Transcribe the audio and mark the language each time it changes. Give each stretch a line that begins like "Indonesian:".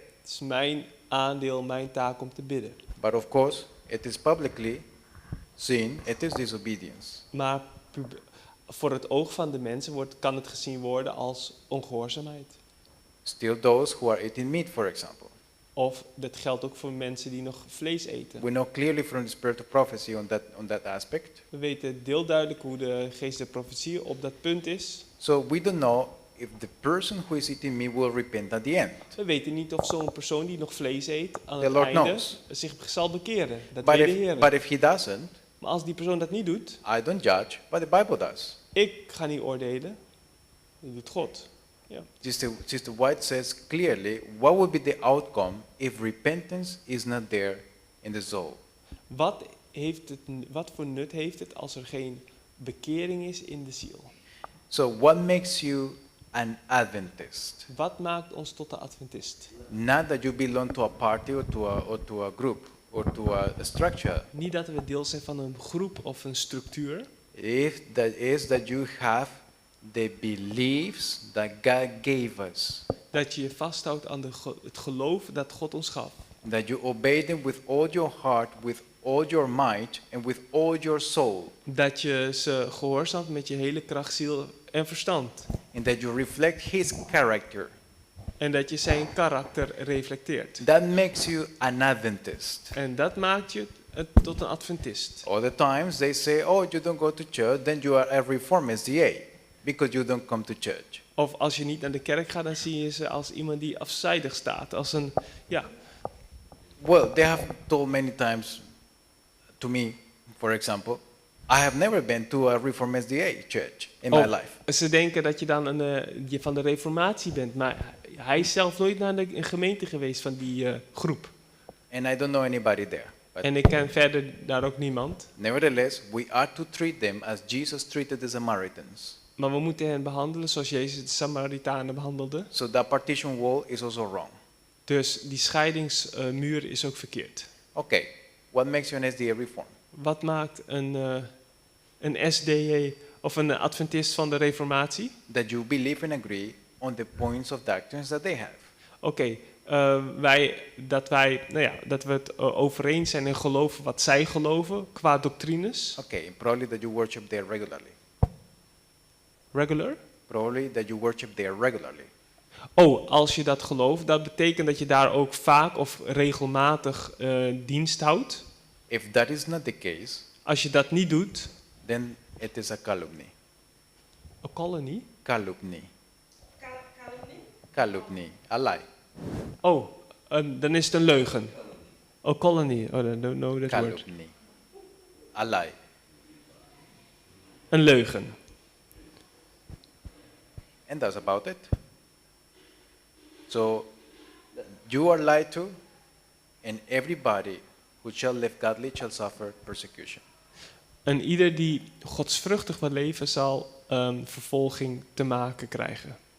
Dutch: Het is mijn aandeel, mijn taak om te bidden.
English: But of course, it is publicly seen, it is disobedience.
Dutch: Maar voor het oog van de mensen kan het gezien worden als ongehoorzaamheid.
English: Still those who are eating meat, for example.
Dutch: Of dat geldt ook voor mensen die nog vlees eten.
English: We know clearly from the spirit of prophecy on that aspect.
Dutch: We weten heel duidelijk hoe de geest der profetie op dat punt is.
English: So we don't know if the person who is eating meat will repent at the end.
Dutch: We weten niet of zo'n persoon die nog vlees eet aan
English: The
Dutch: het
English: Lord
Dutch: einde
English: knows.
Dutch: zich zal bekeren. Dat
English: But
Dutch: weet de Heer.
English: but if he doesn't,
Dutch: Maar als die persoon dat niet doet,
English: I don't judge, but the Bible does.
Dutch: ik ga niet oordelen. Dat doet God. Ja.
English: Sister White says clearly, what would be the outcome if repentance is not there in the soul?
Dutch: Wat voor nut heeft het als er geen bekering is in de ziel?
English: So what makes you an Adventist?
Dutch: Wat maakt ons tot de Adventist?
English: Not that you belong to a party or to a group or to a structure.
Dutch: Niet dat we deel zijn van een groep of een structuur.
English: If that is that you have the beliefs that God gave us.
Dutch: Dat je je vasthoudt aan het geloof dat God ons gaf.
English: That you obey them with all your heart, with all your might, and with all your soul.
Dutch: Dat je ze gehoorzaamt met je hele kracht, ziel en verstand.
English: And that you reflect His character.
Dutch: En dat je zijn karakter reflecteert.
English: That makes you an Adventist.
Dutch: En dat maakt je tot een Adventist.
English: Other times they say, oh, you don't go to church, then you are a Reformed SDA. Because you don't come to church.
Dutch: Of als je niet naar de kerk gaat, dan zie je ze als iemand die afzijdig staat. Als een, ja.
English: Well, they have told many times to me, for example, I have never been to a Reformed SDA church in my life.
Dutch: Ze denken dat je dan je van de reformatie bent, maar hij is zelf nooit naar een gemeente geweest van die groep.
English: And I don't know anybody there. But
Dutch: En ik ken verder daar ook niemand.
English: nevertheless, we are to treat them as Jesus treated the Samaritans.
Dutch: Maar we moeten hen behandelen zoals Jezus de Samaritanen behandelde.
English: So that partition wall is also wrong.
Dutch: Dus die scheidingsmuur is ook verkeerd.
English: Okay, what makes you an SDA reform?
Dutch: Wat maakt een SDA of een Adventist van de reformatie?
English: That you believe and agree on the points of doctrines that they have.
Dutch: Oké, dat we het over eens zijn en geloven wat zij geloven qua doctrines.
English: Okay, probably that you worship there regularly. Regular? Probably that you worship there regularly.
Dutch: Oh, als je dat gelooft, dat betekent dat je daar ook vaak of regelmatig dienst houdt.
English: If that is not the case,
Dutch: Als je dat niet doet,
English: then it is a calumny.
Dutch: een colony.
English: Calumny. Calumny. A lie.
Dutch: Oh, dan is het een leugen. Oh, colony.
English: Oh, I don't know that word. Calumny. A lie.
Dutch: Een leugen.
English: And that's about it. So, you are lied to, and everybody who shall live godly shall suffer persecution.
Dutch: En ieder die godsvruchtig wil leven zal vervolging te maken krijgen.